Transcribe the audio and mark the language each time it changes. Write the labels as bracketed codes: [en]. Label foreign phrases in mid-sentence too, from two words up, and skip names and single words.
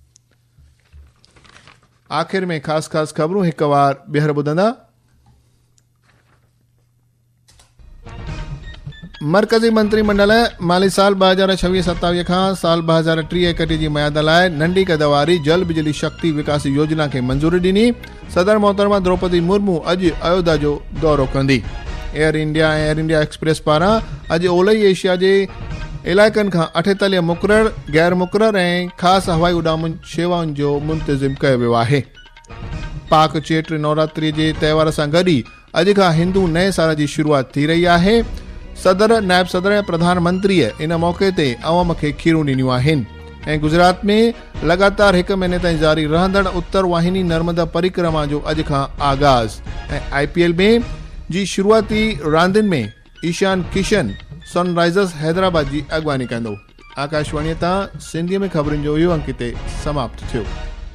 [sd] आख़िर में ख़ासि ख़बरूं हिकु बार ॿीहर ॿुधंदा। मरकज़ी मंत्रिमंडल माली साल 2026-27 खां साल 2030-31 जी मयाद लाइ नंढी क़द वारी जल बिजली शक्ति विकास योजना खे मंज़ूरी ॾिनी। सदर मोहतरमा द्रौपदी मुर्मू अॼु अयोध्या जो दौरो कंदी। एयर इंडिया ऐं एयर इंडिया एक्सप्रेस पारां अॼु ओलही एशिया जे इलाइक़नि खां 48 मुक़रर, गैर मुक़रर ऐं ख़ासि हवाई उॾामुनि शेवाउनि जो मुंतज़िम कयो वियो आहे। पाक चेत्र नवरात्रि जे त्योहार सां गॾु ई अॼु खां हिंदू नए साल जी शुरूआति थी रही आहे। सदर, नायब सदर ऐं प्रधानमंत्रीअ इन मौक़े ते अवाम खे खीरूं ॾिनियूं आहिनि ऐं गुजरात में लगातार हिकु महीने ताईं जारी रहंदड़ उत्तर वाहिनी नर्मदा परिक्रमा जो अॼु खां आगाज़ ऐं IPL में जी शुरूआती रांदियुनि में ईशान किशन सनराइज़र्स हैदराबाद जी अॻवानी कंदो। आकाशवाणीअ तां सिंधीअ में ख़बरुनि जो इहो अंक ते समाप्त थियो।